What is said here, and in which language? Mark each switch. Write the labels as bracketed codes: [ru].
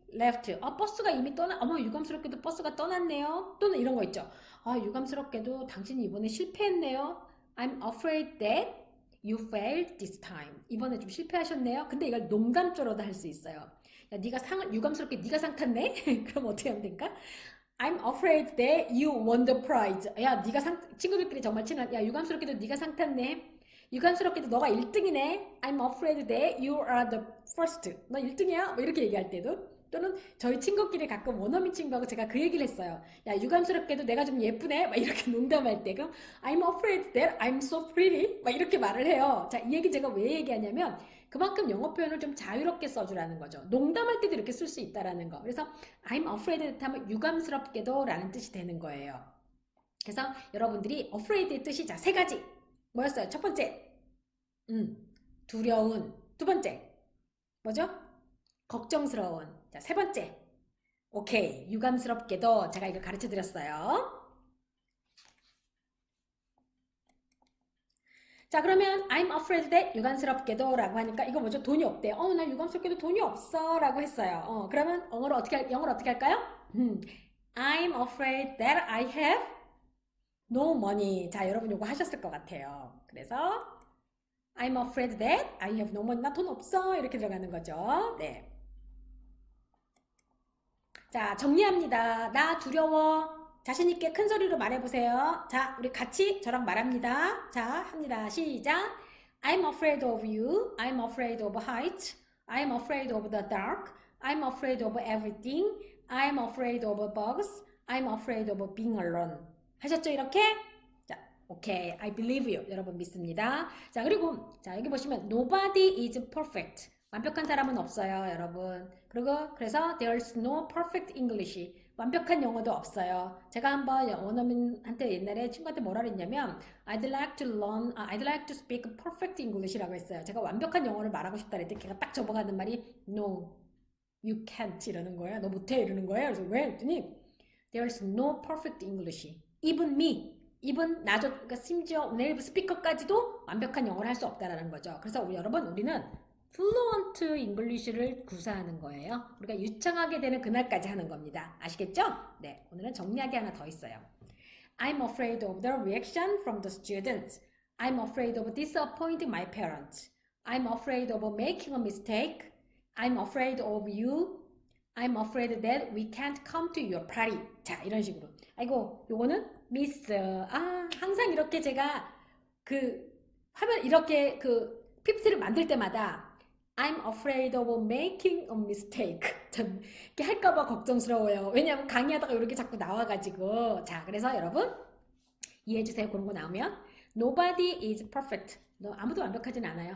[en] left. [ko] 버스가 이미 어머, 유감스럽게도 버스가 떠났네요. 또는 이런 거 있죠. 유감스럽게도 당신이 이번에 실패했네요. [en] I'm afraid that you failed this time. [ko] 이번에 좀 실패하셨네요. 근데 이걸 농담조로도 할 수 있어요. 야, 유감스럽게 네가 상 탔네? 그럼 어떻게 하면 될까? [en] I'm afraid that you won the prize. [ko] 야, 친구들끼리 정말 친한, 야, 유감스럽게도 네가 상 탔네. 유감스럽게도 너가 1등이네. [en] I'm afraid that you are the first. [ko] 너 1등이야? 뭐 이렇게 얘기할 때도. 또는 저희 친구끼리 가끔 원어민 친구하고 제가 그 얘기를 했어요. 야, 유감스럽게도 내가 좀 예쁘네? 막 이렇게 농담할 때. 그럼 [en] I'm afraid that I'm so pretty. [ko] 막 이렇게 말을 해요. 자, 이 얘기 제가 왜 얘기하냐면 그만큼 영어 표현을 좀 자유롭게 써주라는 거죠. 농담할 때도 이렇게 쓸 수 있다라는 거. 그래서 [en] I'm afraid that [ko] 하면 유감스럽게도 라는 뜻이 되는 거예요. 그래서 여러분들이 afraid의 뜻이 자, 세 가지. 뭐였어요? 첫 번째, 두려운. 두 번째, 뭐죠? 걱정스러운. 자, 세 번째, 오케이, 유감스럽게도 제가 이걸 가르쳐 드렸어요. 자, 그러면 [en] I'm afraid that [ko] 유감스럽게도 라고 하니까 이거 뭐죠? 돈이 없대. 나 유감스럽게도 돈이 없어 라고 했어요. 그러면 영어로 어떻게 할까요? [en] I'm afraid that I have no money. [ko] 자, 여러분 요거 하셨을 것 같아요. 그래서 [en] I'm afraid that I have no money. [ko] 나 돈 없어. 이렇게 들어가는 거죠. 네. 자, 정리합니다. 나 두려워. 자신있게 큰 소리로 말해보세요. 자, 우리 같이 저랑 말합니다. 자, 합니다. 시작. [en] I'm afraid of you. I'm afraid of heights. I'm afraid of the dark. I'm afraid of everything. I'm afraid of bugs. I'm afraid of being alone. [ko] 하셨죠, 이렇게? 자, 오케이. [en] I believe you. [ko] 여러분 믿습니다. 자, 그리고 자, 여기 보시면 [en] nobody is perfect. [ko] 완벽한 사람은 없어요, 여러분. [en] 그래서 there's no perfect English. [ko] 완벽한 영어도 없어요. 제가 한번 원어민한테 옛날에 친구한테 뭐라 그랬냐면 [en] I'd like to speak perfect English [ko] 라고 했어요. 제가 완벽한 영어를 말하고 싶다 그랬더니 걔가 딱 접어가는 말이 [en] No, you can't [ko] 이러는 거예요. 너 못해 이러는 거예요. 그래서 왜? 그랬더니 [en] There's no perfect English. Even me. [ko] even 나도 그러니까 심지어 네이브 스피커까지도 완벽한 영어를 할 수 없다라는 거죠. 그래서 우리는 fluent English를 구사하는 거예요. 우리가 유창하게 되는 그날까지 하는 겁니다. 아시겠죠? 네, 오늘은 정리하기 하나 더 있어요. [en] I'm afraid of the reaction from the students. I'm afraid of disappointing my parents. I'm afraid of making a mistake. I'm afraid of you. I'm afraid that we can't come to your party. [ko] 자, 이런 식으로. 아이고, 요거는 미스. 항상 이렇게 제가 화면 이렇게 PPT를 만들 때마다 [en] I'm afraid of making a mistake. [ko] 전 이렇게 할까봐 걱정스러워요. 왜냐하면 강의하다가 이렇게 자꾸 나와가지고. 자, 그래서 여러분 이해해주세요. 그런 거 나오면 [en] Nobody is perfect. [ko] 아무도 완벽하진 않아요.